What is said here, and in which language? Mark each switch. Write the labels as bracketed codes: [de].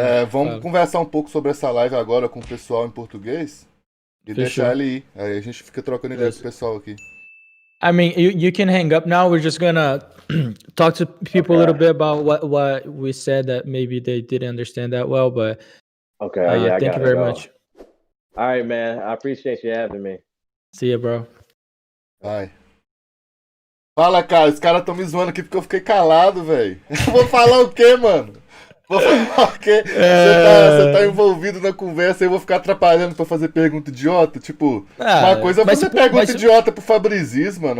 [pt] vamos conversar um pouco sobre essa live agora com o pessoal em português e deixar ele ir. Aí a gente fica trocando ideia com o pessoal aqui. [en] I mean, you can hang up now. We're just gonna talk to people a little bit about what we said that maybe they didn't understand that well, but okay. Yeah, thank you very much. All right, man. I appreciate you having me. See you, bro. [pt] Vai. Fala, cara. Os caras estão me zoando aqui porque eu fiquei calado, velho. Vou falar o quê, mano? Vou falar o quê? Você tá envolvido na conversa e eu vou ficar atrapalhando pra fazer pergunta idiota? Tipo, uma coisa é fazer pergunta idiota pro Fabrizis, mano.